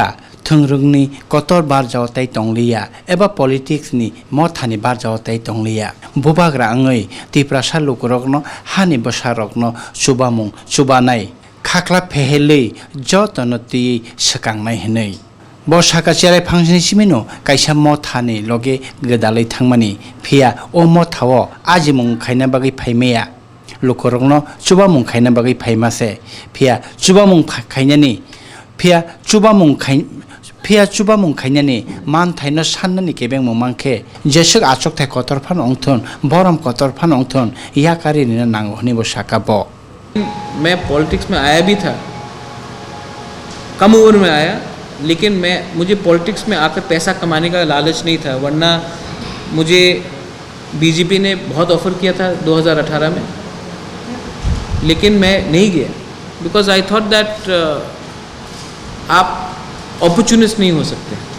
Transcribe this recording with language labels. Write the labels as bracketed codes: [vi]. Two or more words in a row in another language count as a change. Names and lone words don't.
[brx] थोंरोंनि कतर बार जावताय तंगलिया एबा पॉलिटिक्स नि मथानि बार जावताय तंगलिया बुबाग्रा आङै तिप्रासा लुकरकनो हानि बसारकनो सुबामुं सुबानाय खाख्ला फेहेलै जतनति सकांनाय हनै बसाका चेराय फांसनि सिमिनो काइसा मथानि लगे गदालै थांमानि फिया ओ मथाव आजिमुं खायना बागै फाइमेया लुकरकनो सुबामुं खायना बागै फाइमासे फिया सुबामुं खायनानि फिया चुबामुं खायनानि मान थाइनो साननानि केबें मुमांखे जेसक आचक थाय कतरफान अंथन बरम कतरफान अंथन याकारि नि नांगोनि बसाकाब [hi] मैं पॉलिटिक्स में आया भी था, कम उम्र में आया, लेकिन मुझे पॉलिटिक्स में आकर पैसा कमाने का लालच नहीं था, वरना मुझे बीजेपी ने बहुत ऑफ़र किया था 2018 में, लेकिन मैं नहीं गया [en] because I thought that [hi] आप अपॉर्चुनिस्ट नहीं हो सकते।